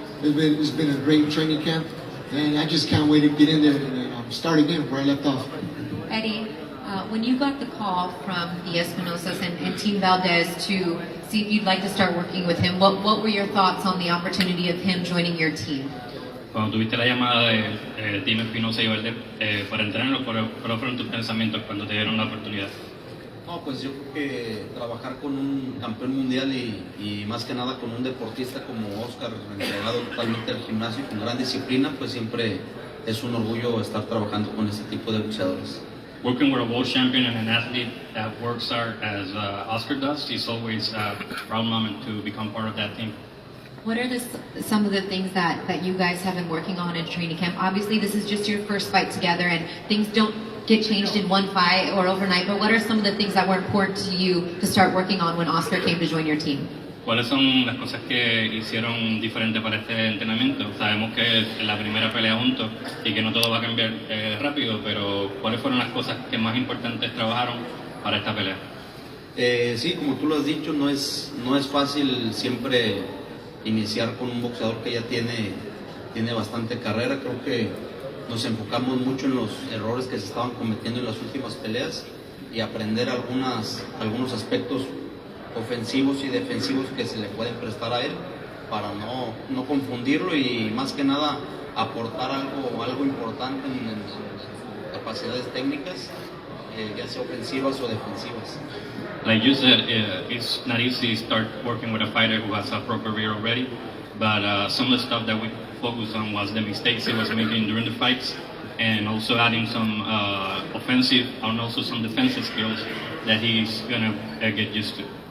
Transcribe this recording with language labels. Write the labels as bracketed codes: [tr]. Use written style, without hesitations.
[en] It's been a great training camp, and I just can't wait to get in there and start again where I left off. Eddie, when you got the call from the Espinosas and Team Valdez to see if you'd like to start working with him, what were your thoughts on the opportunity of him joining your team? [es] Cuando tuviste la llamada de Team Espinosa y Valdez para entrenarlo, ¿cuáles fueron tus pensamientos cuando te dieron la oportunidad? No, pues yo creo que trabajar con un campeón mundial y más que nada con un deportista como Oscar, entregado totalmente al gimnasio y con gran disciplina, pues siempre es un orgullo estar trabajando con este tipo de boxeadores. [en] Working with a world champion and an athlete that works hard as Oscar does, he's always proud moment to become part of that team. What are some of the things that you guys have been working on in training camp? Obviously, this is just your first fight together, and things don't get changed in one fight or overnight, but what are some of the things that were important to you to start working on when Oscar came to join your team? [es] ¿Cuáles son las cosas que hicieron diferente para este entrenamiento? Sabemos que es la primera pelea juntos y que no todo va a cambiar rápido, pero ¿cuáles fueron las cosas que más importantes trabajaron para esta pelea? Sí, como tú lo has dicho, no es fácil siempre iniciar con un boxeador que ya tiene bastante carrera. Creo que nos enfocamos mucho en los errores que se estaban cometiendo en las últimas peleas y aprender algunos aspectos ofensivos y defensivos que se le pueden prestar a él para no confundirlo y más que nada aportar algo importante en sus capacidades técnicas, ya sea ofensivas o defensivas. [en] Like you said, it's not easy to start working with a fighter who has a pro career already, but some of the stuff that we focused on was the mistakes he was making during the fights, and also adding some offensive and also some defensive skills that he's gonna get used to.